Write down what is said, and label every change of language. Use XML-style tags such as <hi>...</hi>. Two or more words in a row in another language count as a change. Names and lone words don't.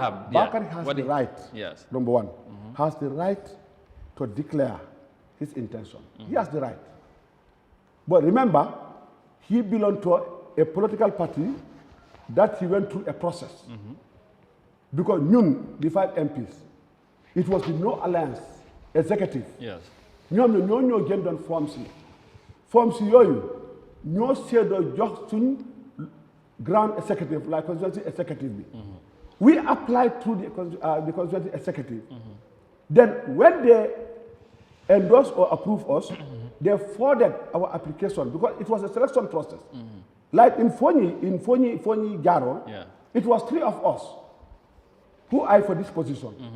<en>Bakari has the right, number one, has the right to declare his intention. He has the right. But remember, he belonged to a political party that he went through a process. Because the 5 MPs, it was the No Alliance executive. Yes.</en> <wo>ñoo gën doon form si yooyu ñoo seedoo jox suñ grand executive</wo> <en>like constituency executive</en> <wo>bi.</wo> <en>We applied through the constituency executive. Then when they endorse or approve us, they forwarded our application because it was a selection process. Like in Fonyi Jaro, it was 3 of us who eyed for this position.</en>